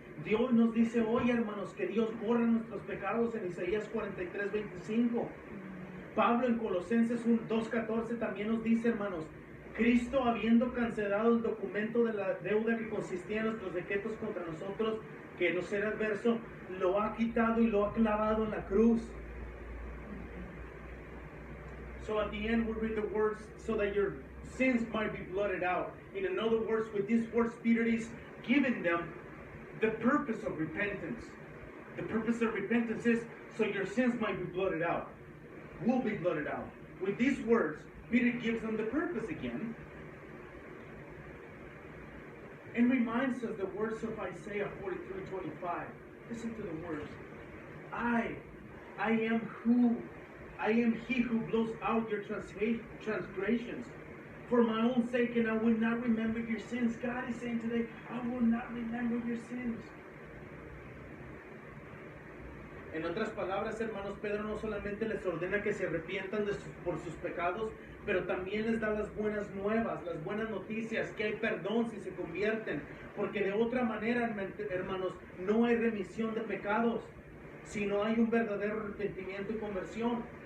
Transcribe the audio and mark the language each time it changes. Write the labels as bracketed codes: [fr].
[es] Dios nos dice hoy, hermanos, que Dios borra nuestros pecados en Isaías 43:25. Pablo en Colosenses 2:14 también nos dice, hermanos, Cristo, habiendo cancelado el documento de la deuda que consistía en nuestros decretos contra nosotros, que nos era adverso, lo ha quitado y lo ha clavado en la cruz. [en] So at the end we read the words, so that your sins might be blotted out. In other words, with these words, Peter is giving them the purpose of repentance. The purpose of repentance is so your sins might be blotted out, will be blotted out. With these words, Peter gives them the purpose again and reminds us the words of Isaiah 43:25. Listen to the words. I am he who blows out your transgressions for my own sake, and I will not remember your sins. God is saying today, I will not remember your sins. [es] En otras palabras, hermanos, Pedro no solamente les ordena que se arrepientan por sus pecados, pero también les da las buenas nuevas, las buenas noticias, que hay perdón si se convierten, porque de otra manera, hermanos, no hay remisión de pecados, si no hay un verdadero arrepentimiento y conversión.